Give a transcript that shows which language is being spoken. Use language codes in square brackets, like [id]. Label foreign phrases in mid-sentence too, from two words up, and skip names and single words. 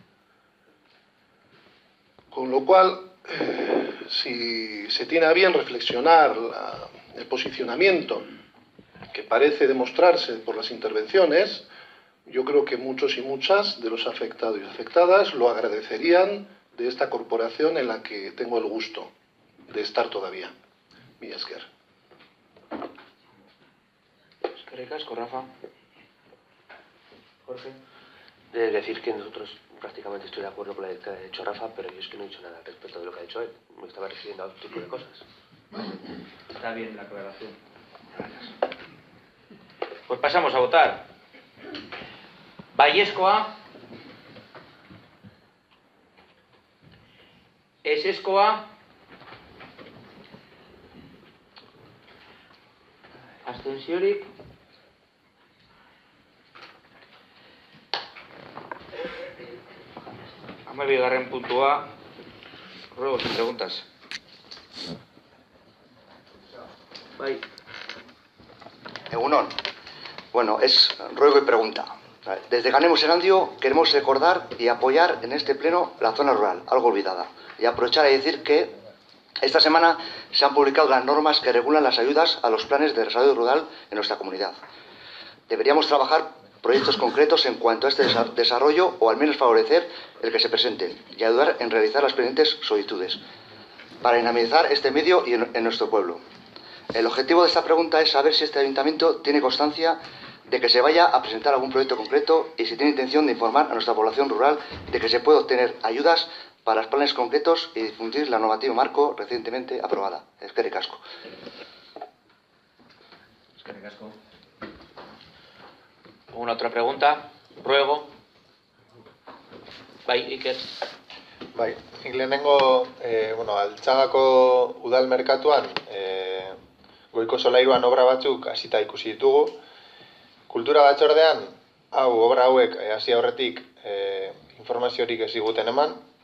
[es] Con lo cual, si se tiene a bien reflexionar el posicionamiento que parece demostrarse por las intervenciones, yo creo que muchos y muchas de los afectados y afectadas lo agradecerían de esta corporación en la que tengo el gusto de estar todavía. [eu] Mila esker. Eskerrik asko, Rafa. Jorge. [es] He de decir que nosotros prácticamente estoy de acuerdo con lo que ha dicho Rafa, pero yo es que no he dicho nada respecto de lo que ha dicho él. Me estaba refiriendo a otro tipo de cosas. Está bien la aclaración. Gracias. Pues pasamos a votar. [eu] Baiezkoa. Ezezkoa. Abstentziorik. Hamabigarren puntua. [es] Ruego, sin preguntas. [eu] Bai. Egunon. [es] Bueno, es ruego y pregunta. Desde Ganemos Erandio queremos recordar y apoyar en este pleno la zona rural, algo olvidada. Y aprovechar y decir que esta semana se han publicado las normas que regulan las ayudas a los planes de desarrollo rural en nuestra comunidad. Deberíamos trabajar proyectos concretos en cuanto a este desarrollo, o al menos favorecer el que se presenten y ayudar en realizar las pendientes solicitudes para dinamizar este medio y en nuestro pueblo. El objetivo de esta pregunta es saber si este ayuntamiento tiene constancia de que se vaya a presentar algún proyecto concreto y si tiene intención de informar a nuestra población rural de que se puede obtener ayudas para los planes concretos y difundir la normativa marco recientemente aprobada. [eu] Eskerrik asko. Eskerrik asko. [es] ¿Alguna otra pregunta? Ruego. [eu] Bai, Iker. Bai, nik lehenengo, Altzagako udal merkatuan goiko solairuan obra batzuk hasita ikusi ditugu. Kultura batzordean, obra hauek hasi aurretik informaziorik ez diguten eman.